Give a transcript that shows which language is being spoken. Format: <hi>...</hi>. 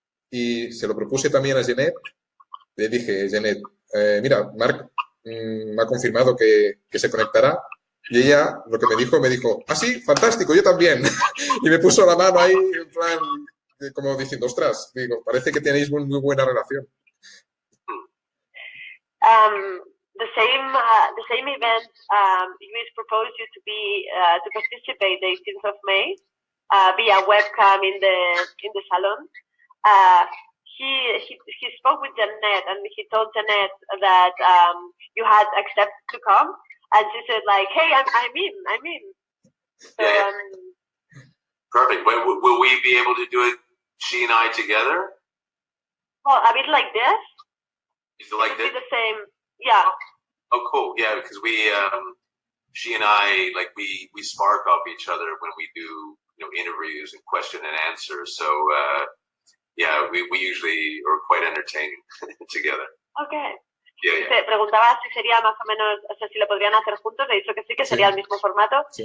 <es>Y se lo propuse también a Janet. Le dije, Janet, mira, Mark me ha confirmado que se conectará. Y ella lo que me dijo, ah, sí, fantástico, yo también. Y me puso la mano ahí, en plan, como diciendo, ostras, digo, parece que tenéis muy buena relación.</es> <en>The same event, Luis proposed you to participate the 18th of May via webcam in the salon. He spoke with Janet and he told Janet that you had accepted to come, and she said like, hey, I'm in. So, yeah. Perfect. Will we be able to do it, she and I together? Well, a bit like this. Is it like this? The same, yeah. Oh, cool. Yeah, because she and I, like, we spark off each other when we do, you know, interviews and question and answer. So, yeah, we usually are quite entertaining together. Okay. Yeah.</en> <es>Te preguntaba si sería más o menos, o sea, si lo podrían hacer juntos. Le he dicho que sí, que sería el mismo formato. Sí.</es>